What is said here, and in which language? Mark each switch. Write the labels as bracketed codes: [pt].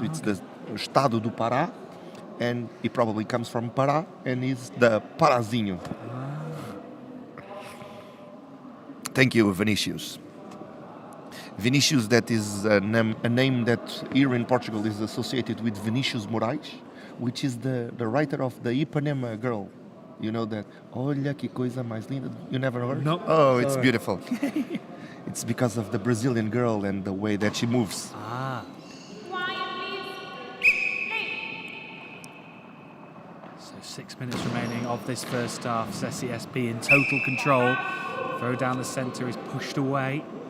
[en] It's the Estado do Pará, and he probably comes from Pará and is the Parazinho. Thank you, Vinicius. Vinicius, that is a name that here in Portugal is associated with Vinicius Moraes, which is the writer of the Ipanema Girl. You know that, [pt] olha que coisa mais linda. [en] You never heard? No. Oh, it's Sorry. beautiful. It's because of the Brazilian girl and the way that she moves. Ah. So 6 minutes remaining of this first half. SESI SP in total control. Throw down the centre is pushed away.